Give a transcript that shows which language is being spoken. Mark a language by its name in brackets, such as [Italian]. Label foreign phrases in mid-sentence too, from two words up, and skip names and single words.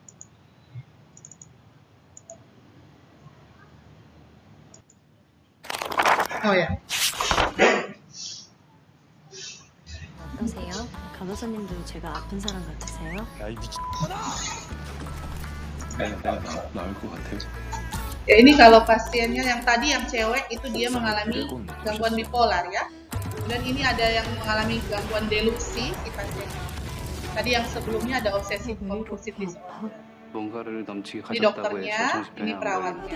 [Indonesian] Oh ya. [Korean] 어떠세요? 간호사님도 제가 아픈 사람 같으세요? 야이 미친. 나을 것 같아요. [Indonesian] Ya ini kalau pasiennya yang tadi yang cewek itu dia mengalami gangguan bipolar ya. Dan ini ada yang mengalami gangguan delusi si pasien. Tadi yang sebelumnya ada obsesif kompulsif disorder. Ini dokternya, ini perawatnya.